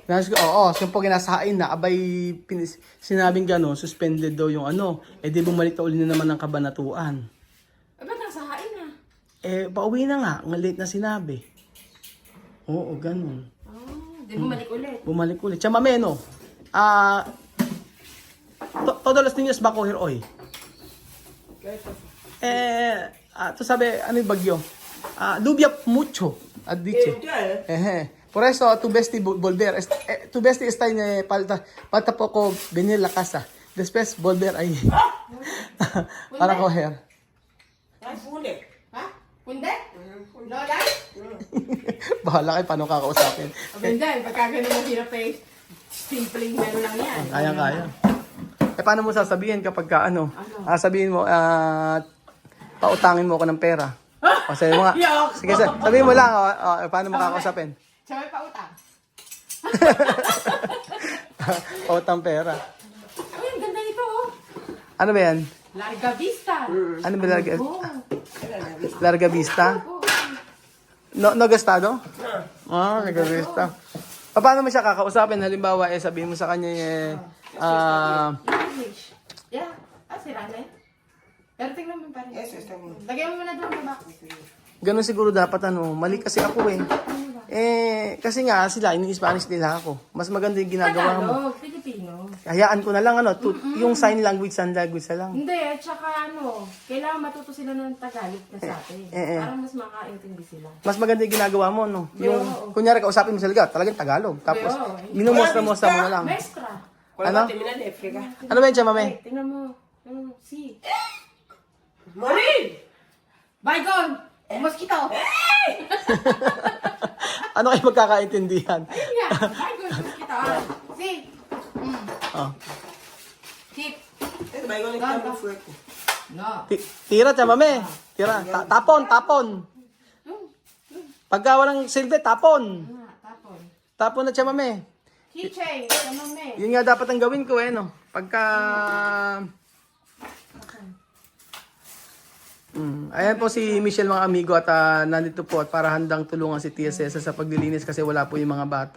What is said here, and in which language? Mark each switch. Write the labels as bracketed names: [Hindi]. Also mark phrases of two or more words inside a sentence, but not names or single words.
[Filipino] Oo, siya po ginasahain na, abay sinabing gano'n, suspended daw yung ano, di bumalik na uli na naman ng kabanatuan. Ba't nasahain na? Pauwi na nga, late na sinabi. Oo, gano'n. Di bumalik ulit. Bumalik ulit. [Spanish] Chamameno, todos los niños va a coger hoy. [Filipino] To sabi, ano yung bagyo? Lluvia mucho, ha dicho. Por eso, tu besti volver. Tu besti está en falta poco venir la casa. Después volver ahí. Para coger. Punde? Ha? Punde? Lola? Bahala kayo paano kakausapin. Maganda, pagka ganun mo hirap eh. Simpleng meron lang yan. Kaya. Paano mo sasabihin kapag ka, ano? Sabihin mo, pautangin mo ako ng pera. O sabi mo nga. Sige, sabihin mo lang, paano mo kakausapin? Siya may pautang. Pautang pera. Ay, ang ganda nito oh. Ano ba yan? Larga Vista. Ano ba larga? Oo. Larga Vista? Oo. [Spanish] No gastado? Larga Vista. [Filipino] Paano mo siya kakausapin? Halimbawa, sabihin mo sa kanya, [English] English. Yeah. [Filipino] Sira na eh. Pero tingnan mo pa rin. [English] Yes, [Spanish] está bien. [Filipino] Lagyan mo na doon sa box. ganun siguro dapat mali kasi ako eh. Kasi nga sila, ini-Spanish nila ako. Mas maganda yung ginagawa mo. Tagalog, Filipino. Hayaan ko na lang yung sign language na lang. Hindi, at saka kailangan matuto sila ng Tagalog na sa atin. Para mas makaintindi sila. Mas maganda yung ginagawa mo, no? Yung, kunyari, kausapin mo sila, talagang Tagalog. Tapos, minumostra-mostra mo na lang. Maestra. Ano? Ano ba yun siya, mame? Tingnan mo. Si. [Spanish] ¡Morir! Bygone! Mosquito! [Filipino] Ano kayo magkakaintindihan? Ayun nga. Bygone, [Spanish] mosquito. Si. Oh. Sip. Es baigón está muy fuerte. No. [Filipino] Tira siya, mame. Tira. Tapon. Pagka walang silbi, tapon. Tapon. Tapon na siya, mame. Keychain. Ano me? Yun nga dapat ang gawin ko no? Pagka... Ayan po si Michelle mga amigo at nandito po at para handang tulungan si TSS sa paglilinis kasi wala po yung mga bata.